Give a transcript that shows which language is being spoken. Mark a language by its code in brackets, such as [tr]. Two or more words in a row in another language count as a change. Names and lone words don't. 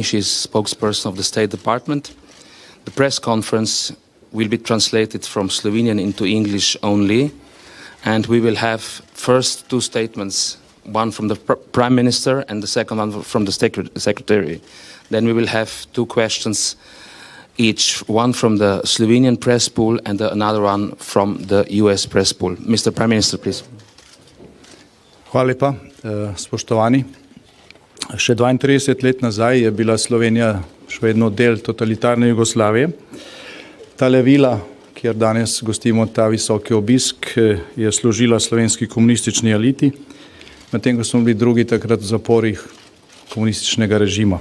[en] She's spokesperson of the State Department. The press conference will be translated from Slovenian into English only, and we will have first two statements, one from the Prime Minister and the second one from the Secretary. Then we will have two questions each, one from the Slovenian press pool and another one from the US press pool. Mr. Prime Minister, please. [sl] Hvala lepa, spoštovani. Še 32 let nazaj je bila Slovenija še vedno del totalitarne Jugoslavije. Tale vila, kjer danes gostimo ta visoki obisk, je služila slovenski komunistični eliti, medtem ko smo bili drugi takrat v zaporih komunističnega režima.